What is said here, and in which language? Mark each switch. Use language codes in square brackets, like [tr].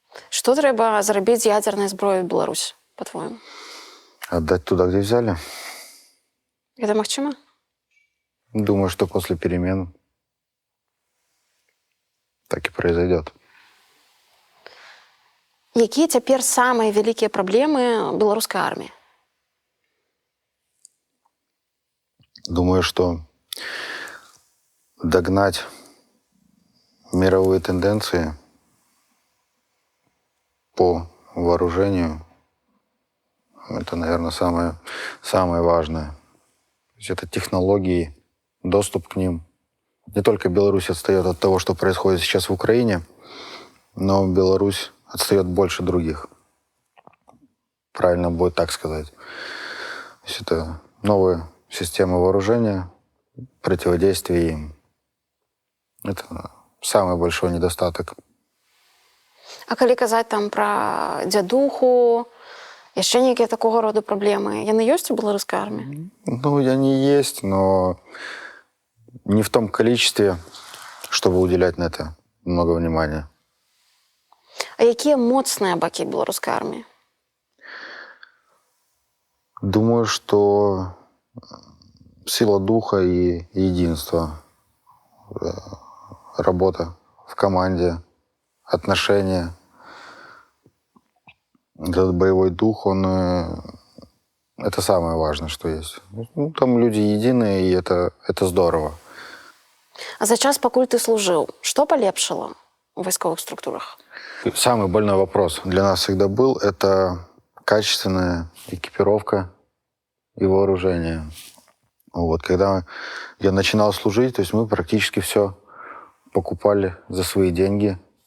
[be] Што трэба зрабіць з ядернай зброяй у Беларусі, па-твоему? [ru] Отдать туда, где взяли. [be] Гэта магчыма? [ru] Думаю, что после перемен так и произойдет. [be] Якія цяпер самыя вялікія праблемы беларускай арміі? [ru] Думаю, что догнать мировые тенденции по вооружению — это, наверное, самое важное. То есть это технологии, доступ к ним. Не только Беларусь отстает от того, что происходит сейчас в Украине, но Беларусь отстает больше других. Правильно будет так сказать. То есть это новые системы вооружения, противодействие им. Это самый большой недостаток. [be] А калі казаць там пра дзядуху, яшчэ нейкія такога роду праблемы, яны ёсць у беларускай арміі? [ru] Ну, они есть, но не в том количестве, чтобы уделять на это много внимания. [be] А якія моцныя бакі беларускай арміі? [ru] Думаю, что сила духа и единство, работа в команде, отношения. Этот боевой дух, это самое важное, что есть. Ну, там люди единые, и это здорово. [be] А за час, пакуль ты служыў, што палепшыла ў вайсковых структурах? [ru] Самый больной вопрос для нас всегда был — это качественная экипировка и вооружение. Вот. Когда я начинал служить, то есть мы практически все покупали за свои деньги.